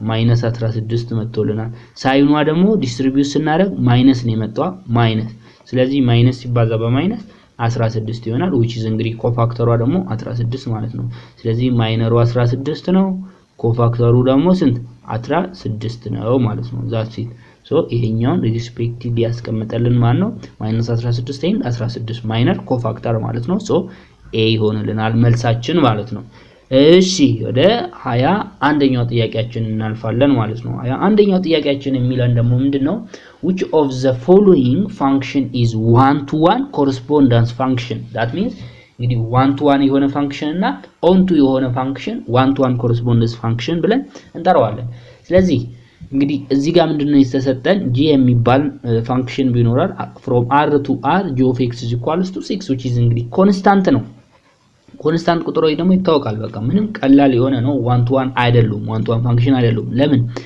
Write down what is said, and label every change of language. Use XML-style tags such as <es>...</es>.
<am>-16 መጥቶልናል። ሳይኗ ደግሞ ዲስትሪቢዩት ስናደርግ ማይነስ ነው የመጣው ማይነስ። ስለዚህ ማይነስ ሲባዛ በማይነስ 16 ይሆናል።</am> <en>which is</en> <am>እንግዲህ ኮፋክተሯ ደግሞ 16 ማለት ነው። ስለዚህ ማይነሩ 16 ነው፣ ኮፋክተሩ ደግሞ ስንት 16 ነው ማለት ነው። ዛትስ ኢት። ሶ ይሄኛውን ሪስፔክቲቭሊ ያስቀምጠልን ማን ነው? -16 and 16 ማይነር ኮፋክተር ማለት ነው። ሶ ኤ ይሆንልናል መልሳችን ማለት ነው። እሺ ወደ 21ኛው ጥያቄያችን እናልፋለን ማለት ነው። 21ኛው ጥያቄያችን የሚለን ደግሞ ምንድነው?</am> <en>which of the following function is one to one correspondence function? that means</en> <am>እንግዲህ one to one የሆነ ፋንክሽን እና on to የሆነ ፋንክሽን one to one correspondence function ብለን እንጠራዋለን። ስለዚህ እንግዲህ እዚህ ጋር ምንድነው የተሰጠን? g የሚባል ፋንክሽን ቢኖራል</am> <en>from r to r g of x is equals to 6 which is</en> <am>እንግዲህ ኮንስታንት ነው። ኮንስታንት ቁጥሮች ደግሞ ይታወቃል። በቃ ምንም ቀላል የሆነ ነው። one to one አይደሉም፣ one to one ፋንክሽን አይደሉም። ለምን?</am>